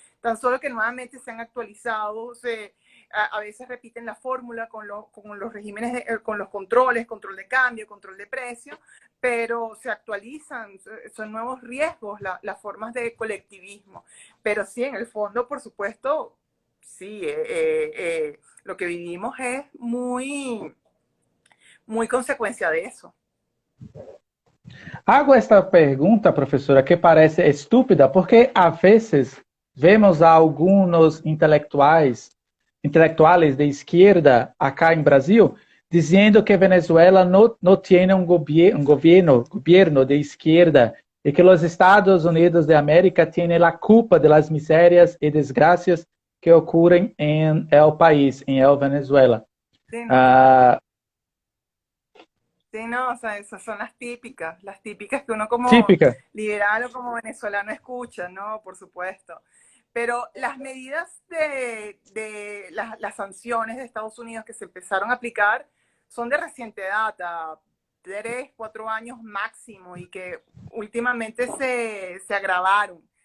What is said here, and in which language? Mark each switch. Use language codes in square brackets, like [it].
[es] Tan solo que nuevamente se han actualizado, a veces repiten la fórmula con los regímenes, con los controles, control de cambio, control de precio, pero se actualizan, son nuevos riesgos las formas de colectivismo. Pero sí, en el fondo, por supuesto, sí, lo que vivimos es muy consecuencia de eso. [pt] Hago esta pergunta, professora, que parece estúpida, porque a vezes vemos a alguns intelectuais de esquerda acá em Brasil dizendo que Venezuela não tem um governo de esquerda e que os Estados Unidos de América têm a culpa das misérias e desgraças que ocorrem em el país, em el Venezuela. [es] Sí, no. Ah, Sí, no, o sea, esas son las típicas que uno como típica. liberal o como venezolano escucha, ¿no? Por supuesto. Pero las medidas de las sanciones de Estados Unidos que se empezaron a aplicar son de reciente data, 3, 4 años máximo, y que últimamente se agravaron.